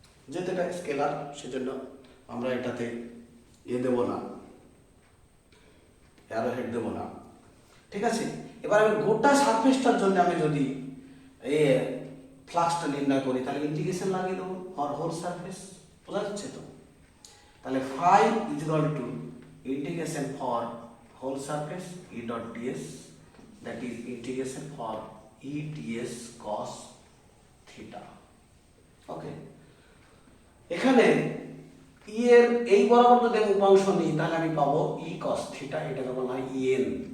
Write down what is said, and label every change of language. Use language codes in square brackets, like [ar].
[bn] যেহেতু এটা স্কেলার, সেজন্য আমরা এটাতে দেব না, অ্যারো হেড দেব না। ঠিক আছে, এবার আমি গোটা সারফেসটার জন্য আমি যদি এই ফ্লাক্সটা নির্ণয় করি, তাহলে ইন্টিগ্রেশন লাগিয়ে দেবো [en] For whole surface. [bn] বোঝা যাচ্ছে তো? [en] তাহলে phi is equal to integration for whole surface E dot ds, that is integration for E ds cos theta. [bn] Okay, এখানে E এর এই বরাবর যদি আমি উপাংশ নিই, তাহলে আমি পাবো E cos theta, এটাকে বলা হয় EN।